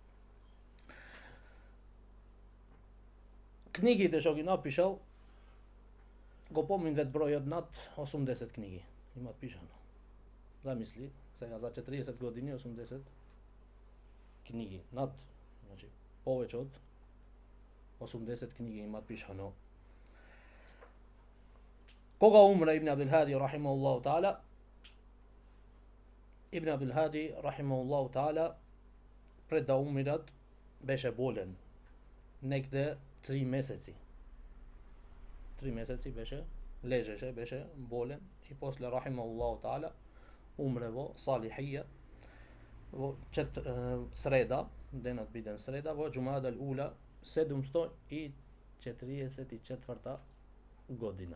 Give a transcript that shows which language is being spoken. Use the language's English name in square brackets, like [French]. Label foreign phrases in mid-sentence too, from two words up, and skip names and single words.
[Macedonian] Книгите што ги напишал, го поминет бројот над 80 книги имат пишано. Замисли, сега за 40 години 80 книги, значи повеќе од 80 книги имат пишано. Кога умре Ибн Абдул Хади, [Arabic] رحمه الله تعالى? Ибн Абдул Хади, رحمه الله تعالى, [Macedonian] пред да умират, беше болен. Негде 3 месеци. 3 месеци лежеше, беше болен и после, [Arabic] رحمه الله تعالى, [Macedonian] умре во Салихија, во среда, денот биден среда, во Џумада ал-Ула, 744 година.